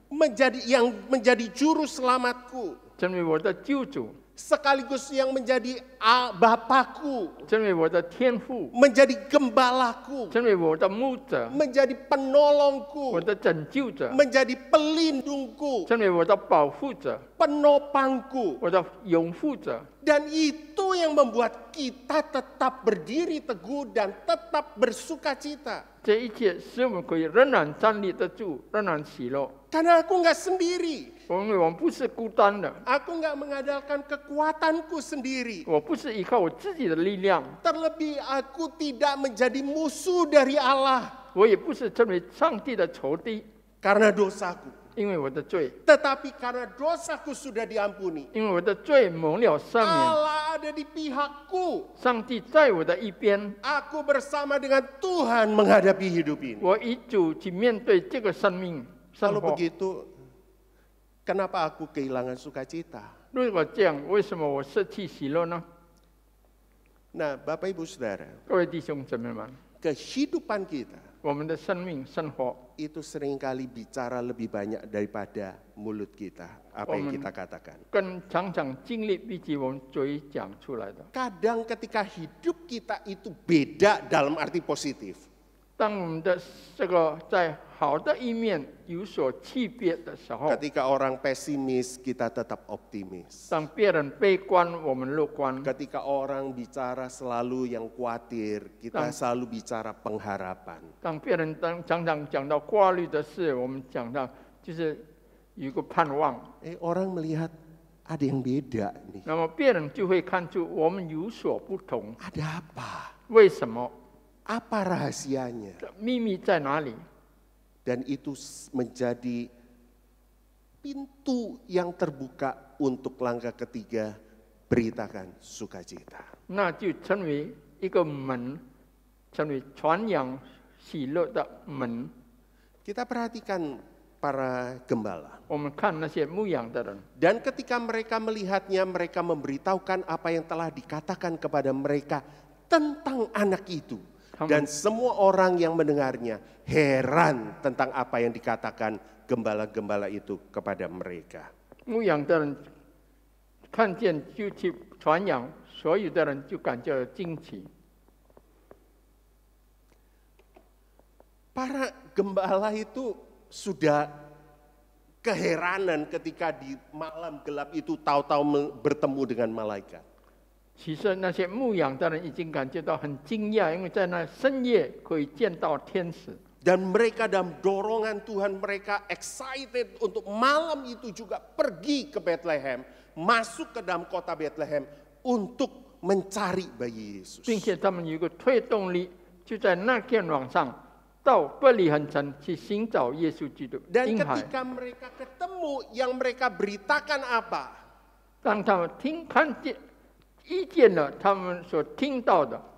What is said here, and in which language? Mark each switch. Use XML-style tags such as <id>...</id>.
<id>yang menjadi juru selamatku.</id> <zh>成为我的救主。</zh> <id>sekaligus yang menjadi Bapakku,</id> <zh>成为我的天父，</zh> <id>menjadi gembalaku,</id> <zh>成为我的牧者，</zh> <id>menjadi</id> <zh>我</zh> <id>penolongku,</id> <zh>的拯救者，</zh> <id>menjadi pelindungku,</id> <zh>成为我的保护者，</zh> <id>penopangku.</id> <zh>我的拥护者。</zh> <id>Dan itu yang membuat kita tetap berdiri teguh dan tetap bersuka cita.</id> <zh>这一切使我们可以仍然站立得住，仍然喜乐。</zh> <id>Karena aku nggak sendiri.</id> <zh>因为我们不是孤单的，</zh> <id>Aku nggak mengandalkan kekuatanku sendiri.</id> <zh>我不是依靠我自己的力量，</zh> <id>Terlebih aku tidak menjadi musuh dari Allah</id> <zh>我也不是成为上帝的仇敌，</zh> <id>karena dosaku.</id> <zh>因为我的罪，</zh> <id>Tetapi karena dosaku sudah diampuni.</id> <zh>因为我的罪蒙了赦免，</zh> <id>Allah ada di pihakku.</id> <zh>上帝在我的一边，</zh> <id>Aku bersama dengan Tuhan menghadapi hidup ini.</id> <zh>我与主去面对这个生命生</zh> <id>Kalau</id> <zh>活。</zh> <id>begitu, kenapa aku kehilangan sukacita?</id> <zh>如果这样，为什么我失去喜乐呢？</zh> <id>Nah, Bapak Ibu Saudara,</id> <zh>各位弟兄姊妹们，</zh> <id>kehidupan kita</id> <zh>我们的生命生活，</zh> <id>itu seringkali bicara lebih banyak daripada mulut kita, apa yang kita katakan.</id> <zh>跟常常经历比起我们嘴讲出来的。</zh> <id>Kadang ketika hidup kita itu beda dalam arti positif.</id> <zh>当我们的这个在好的一面有所区别的时候，</zh> <id>Ketika orang pesimis, kita tetap optimis.</id> <zh>当别人悲观，我们乐观；</zh> <id>Ketika orang bicara selalu yang khawatir, kita selalu bicara pengharapan.</id> <zh>当别人常常讲到挂虑的事，我们讲到就是有一个盼望。</zh> <id>Orang melihat ada yang beda nih.</id> <zh>那么别人就会看出我们有所不同。</zh> <id>Ada apa?</id> <zh>为什么？</zh> <id>Apa rahasianya?</id> <zh>秘密在哪里？</zh> <id>Dan itu menjadi pintu yang terbuka untuk langkah ketiga, beritakan sukacita.</id> <zh>那就成为一个门，成为传扬喜乐的门。</zh> <id>Kita perhatikan para gembala.</id> <zh>我们看那些牧养的人，</zh> <id>Dan ketika mereka melihatnya, mereka memberitahukan apa yang telah dikatakan kepada mereka tentang anak itu. Dan semua orang yang mendengarnya heran tentang apa yang dikatakan gembala-gembala itu kepada mereka.</id> <zh>牧养的人看见就去传扬，所有的人就感觉惊奇。</zh> <id>Para gembala itu sudah keheranan ketika di malam gelap itu tahu-tahu bertemu dengan malaikat.</id> <zh>其实那些牧养的人已经感觉到很惊讶，因为在那深夜可以见到天使。</zh> <id>Dan mereka dalam dorongan Tuhan, mereka excited untuk malam itu juga pergi ke Bethlehem, masuk ke dalam kota Bethlehem untuk mencari bayi Yesus.</id> <zh>并且他们有一个推动力，就在那天晚上到伯利恒城去寻找耶稣基督</zh> <id>Dan</id> <zh>婴孩。</zh> <id>ketika mereka ketemu, yang mereka beritakan apa?</id> <zh>当他们看见、遇见了他们所听到的，</zh>